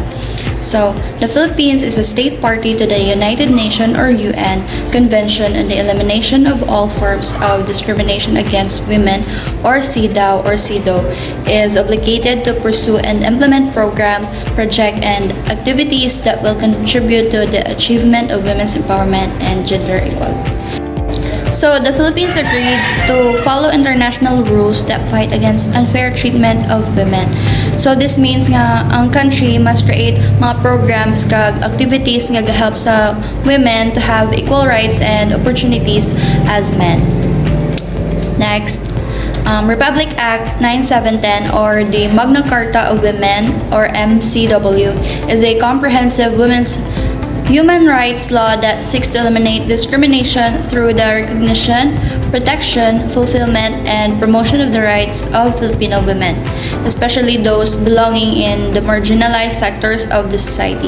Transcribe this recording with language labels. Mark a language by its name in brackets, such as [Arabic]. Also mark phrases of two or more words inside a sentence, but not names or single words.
[English] So, the Philippines is a state party to the United Nations or UN Convention on the Elimination of All Forms of Discrimination Against Women or CEDAW or CEDAW is obligated to pursue and implement program, project, and activities that will contribute to the achievement of women's empowerment and gender equality. So, the Philippines agreed to follow international rules that fight against unfair treatment of women. So, this means [Hiligaynon] nga ang [English] country must create mga programs kag activities [Hiligaynon] nga gahelp sa [English] women to have equal rights and opportunities as men. Next, Republic Act 9710 or the Magna Carta of Women or MCW is a comprehensive women's human rights law that seeks to eliminate discrimination through the recognition, protection, fulfillment, and promotion of the rights of Filipino women, especially those belonging in the marginalized sectors of the society.